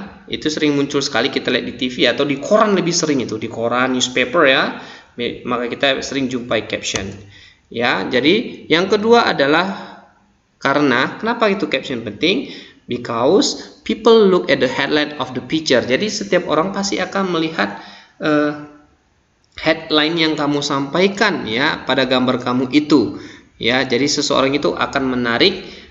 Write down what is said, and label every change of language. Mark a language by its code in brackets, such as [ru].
[id] Itu sering muncul sekali kita lihat di TV atau di koran, lebih sering itu di koran, newspaper, maka kita sering jumpai caption. Jadi yang kedua adalah kenapa itu caption penting? [en] Because people look at the headline of the picture. [id] Jadi setiap orang pasti akan melihat headline yang kamu sampaikan pada gambar kamu itu. Jadi seseorang itu akan menarik